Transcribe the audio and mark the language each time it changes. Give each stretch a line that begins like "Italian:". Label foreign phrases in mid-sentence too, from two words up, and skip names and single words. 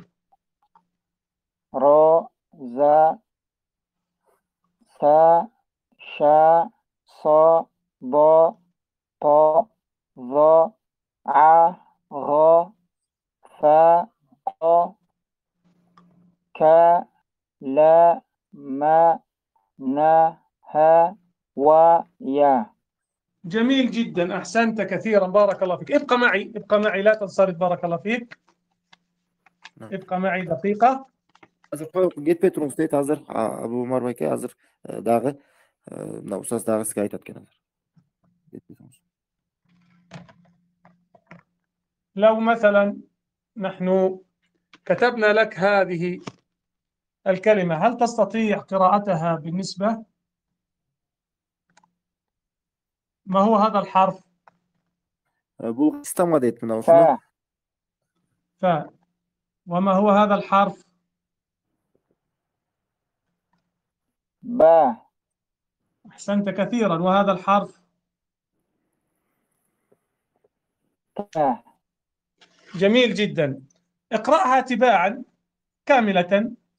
Arabic: را ذا ثا شا صا ضا طا ظا ع غا فا قا كا لا ما نا ها ويا. جميل جدا، أحسنت كثيرا، بارك الله فيك. ابقى معي، ابقى معي، لا تنصرف، بارك الله فيك. نعم. ابقى معي دقيقة.
Kyrgyz: Hazır кетпей туруңуз дейт азыр Абу Умар байке азыр дагы мына устаз дагы сизге айтат экен азыр. Кетпей туруңуз.
Arabic: لو مثلا نحن كتبنا لك هذه الكلمة، هل تستطيع قراءتها بالنسبة؟ ما هو هذا الحرف؟
Kyrgyz: Бул система дейт мына ушуну.
Arabic: فا ف. وما هو هذا الحرف؟ با أحسنت كثيرا. وهذا الحرف؟ تا جميل جدا. اقرأها تباعا كاملة.